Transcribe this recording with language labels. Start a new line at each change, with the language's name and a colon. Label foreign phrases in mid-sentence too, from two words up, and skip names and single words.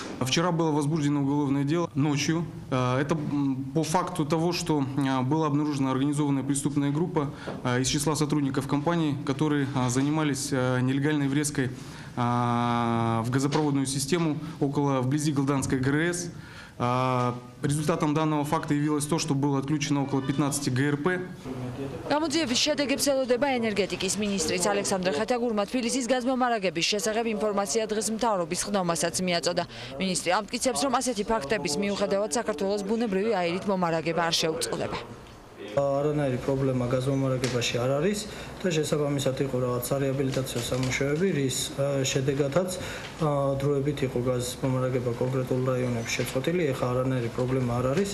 Russian: Вчера было возбуждено уголовное дело ночью. Это по факту того, что была обнаружена организованная преступная группа из числа сотрудников компании, которые занимались нелегальной врезкой в газопроводную систему вблизи Глданской ГРС. Результатом данного факта явилось то, что было отключено около 15 ГРП.
Georgian: გამოძიების შედეგებს ელოდება ენერგეტიკის მინისტრიც ალექსანდრე ხეთაგურმა თბილისის გაზმომარაგების შესახებ ინფორმაცია დღეს მთავრობის ხდომასაც მიაწოდა. მინისტრი ამტკიცებს, რომ ასეთი ფაქტების მიუხედავად საქართველოს ბუნებრივი აირით მომარაგება არ შეუწყდება. არანაირი პრობლემა გაზომარაგებაში არ არის და შესაბამისად იყო რაღაც რეაბილიტაციო სამუშაოები, რის შედეგადაც დროებით იყო გაზომარაგება კონკრეტულ რაიონებში შეწყვეტილი, ეხლა არანაირი პრობლემა არ არის.